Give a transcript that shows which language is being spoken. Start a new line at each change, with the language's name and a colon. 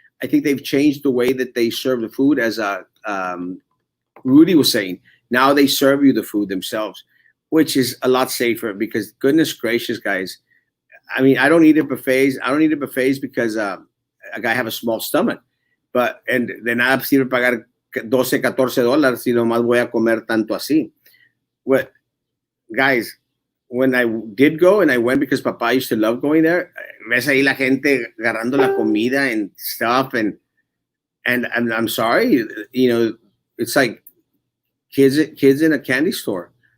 English: I think they've changed the way that they serve the food, as Rudy was saying. Now they serve you the food themselves, which is a lot safer because goodness gracious, guys, I mean, I don't eat at buffets. I don't eat at buffets because like I have a small stomach.
Spanish: But, and de nada sirve pagar 12, $14 si nomás voy a comer tanto así.
English: What, guys, when I did go and I went because Papa used to love going there, ves ahí la gente agarrando la comida and stuff. And I'm sorry, you know, it's like kids in a candy store.